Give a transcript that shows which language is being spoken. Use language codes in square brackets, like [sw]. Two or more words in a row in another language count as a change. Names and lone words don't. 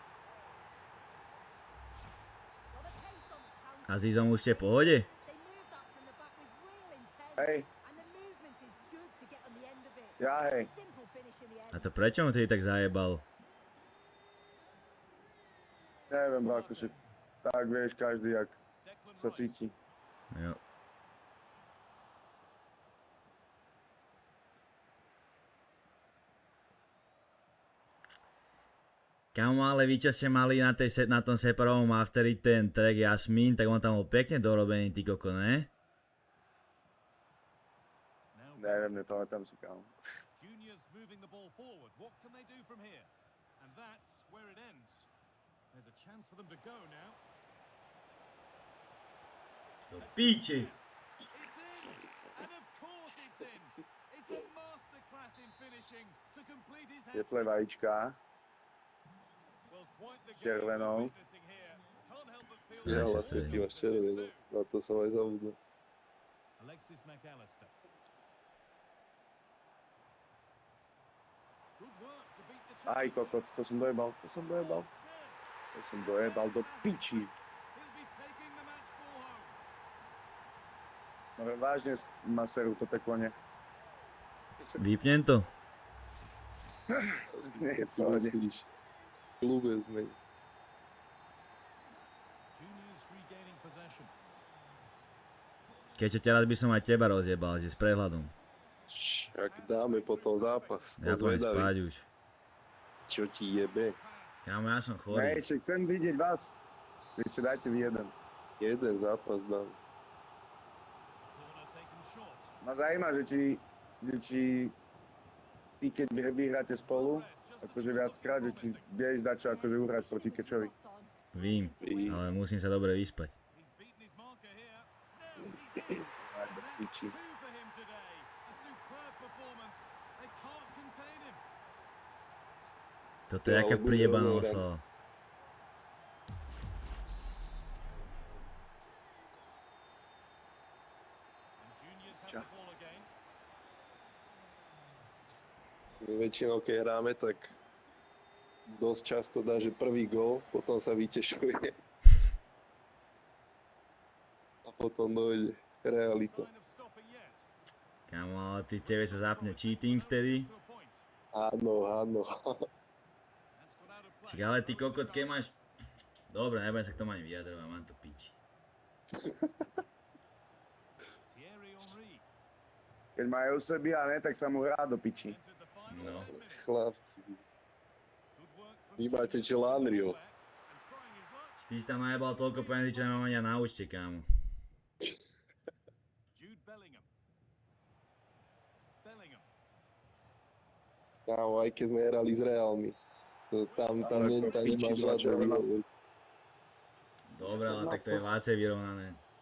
[sk] A Zizom už ste v pohode? Hej, [en] And the movement is good to get on the end of it. [sk] ja hej. [en] Simple finish in the end. [sk] A to prečo mu tedy tak zajebal? Neviem, akože tak vieš, každý, jak Declan sa Rice. cíti. Jo. Kamo, ale vy čo ste mali na tom separovom afteri ten track Jasmín, tak on tam bol pekne dorobený, ty koko, ne? Now Neviem, nepamätám si kam. [en] Juniors moving the ball forward. What can they do from here? And that's where it ends. There's a chance for them to go now. [sk] Do piči! [en] It's in! And of course it's in! It's a masterclass in finishing to complete his head. [sk] Teplé vajíčka. [en] Well, quite the game [sk] Červenou. [en] we're witnessing here. Can't help but feel [sk] Ja, Ja, sa vlastne ty stredím. máš červenú. Na to som aj zabudol. [en] Alexis McAllister. Good work to beat the [sk] Aj kokot, to som dojebal, [en] chance. [sk] To som dojebal do piči. [en] He'll be taking the match ball home. [sk] No vážne ma serú toto kone. Vypnem to. Nie, Keď si pohode. myslíš. V klube sme. [en] Juniors regaining possession. [sk] Keďže teraz by som aj teba rozjebal, že s prehľadom. Však dáme potom zápas. Ja Som pôjdem zvedavý. spať už. Čo ti jebe? Kamo, ja som Ne, chorý. ešte chcem vidieť vás. Ešte dajte mi jeden. Jeden zápas dám. [en] Corner taken short. [sk] Ma zaujíma, že či ty, keď vyhráte spolu, akože viackrát, že či vieš dať čo akože uhrať proti Kečovi. Vím, ale musím sa dobre vyspať. [en] He's beaten his marker here. Now he's in. [sk] Aj do piči. [en] Two for him today. A superb performance. They can't contain him. [sk] Toto je Ja, aká ale bude priebaná odohrať. oslava. [en] And juniors have [sk] Ča. [en] the ball again. [sk] My väčšinou, keď hráme, tak dosť často dá, že prvý gól, potom sa vytešuje. A potom dojde realita. [en] Sign of stopping yet. [sk] Kamo, ale ty tebe sa zapne cheating vtedy. [en] To a point. [sk] Áno, áno. [en] That's gone out of play. [sk] Čiže ale ty kokot, keď máš... Dobre, nebudem sa k tomu ani vyjadrovať, mám to piči. Thierry Henry Keď má Eusebia, ne, tak sa mu hrá do piči. [en] entered the final [sk] No. [en] 10 minutes. [sk] Chlapci. [en] Good work from [sk] Vy máte Juniors. Čelandriho. [en] And trying his luck. [sk] Ty si tam najebal toľko peniazí, čo nemám ani na účte, kámo. Jude Bellingham. Bellingham. Kámo, aj keď sme hrali s Realmi. To tam Ale to nemáš piči, žiadne červená. výhodu. Dobre, ale tak to je láce vyrovnané.